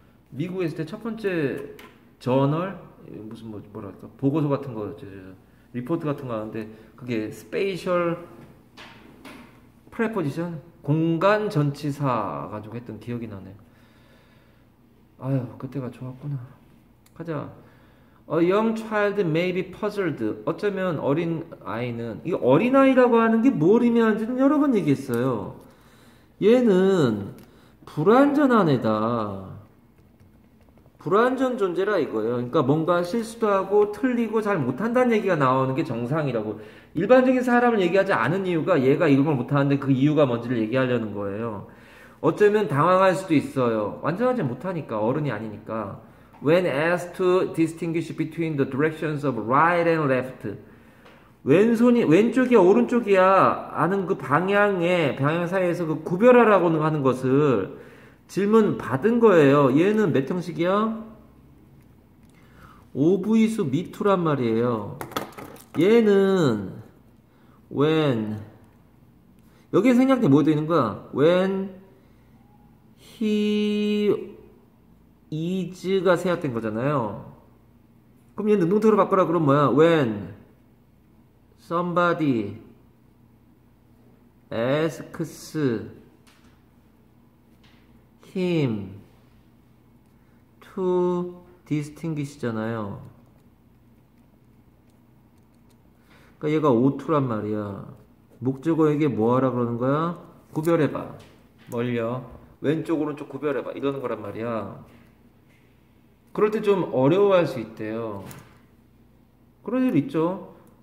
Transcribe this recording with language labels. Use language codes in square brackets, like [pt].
[ko] 미국에 있을 때 첫 번째 저널 무슨 뭐랄까 보고서 같은 거 리포트 같은 거 하는데 그게 스페이셜 프레포지션 공간 전치사 가지고 했던 기억이 나네요. 아유 그때가 좋았구나. 가자. [en] A young child may be puzzled. [ko] 어쩌면 어린 아이는 이 어린 아이라고 하는 게 뭘 의미하는지는 여러 번 얘기했어요. 얘는 불완전한 애다. 불완전 존재라 이거예요. 그러니까 뭔가 실수도 하고 틀리고 잘 못한다는 얘기가 나오는 게 정상이라고. 일반적인 사람을 얘기하지 않은 이유가 얘가 이런 걸 못하는데 그 이유가 뭔지를 얘기하려는 거예요. 어쩌면 당황할 수도 있어요. 완전하지 못하니까 어른이 아니니까. [en] When asked to distinguish between the directions of right and left. [ko] 왼손이 왼쪽이야 오른쪽이야 아는 그 방향 사이에서 그 구별하라고 하는 것을 질문 받은 거예요. 얘는 몇 형식이야? 오브이수 미투란 말이에요. 얘는 when 여기에 생략돼 뭐 되어 있는 거야? [en] when he is [ko] 가 생략된 거잖아요. 그럼 얘 능동태로 바꿔라. 그럼 뭐야? [en] when somebody asks him to distinguish잖아요. [ko] 그러니까 얘가 오투란 말이야. 목적어에게 뭐하라 그러는 거야? 구별해봐. 뭘요? 왼쪽 오른쪽 구별해봐 이러는 거란 말이야. 그럴 때 좀 어려워할 수 있대요. 그런 일 있죠.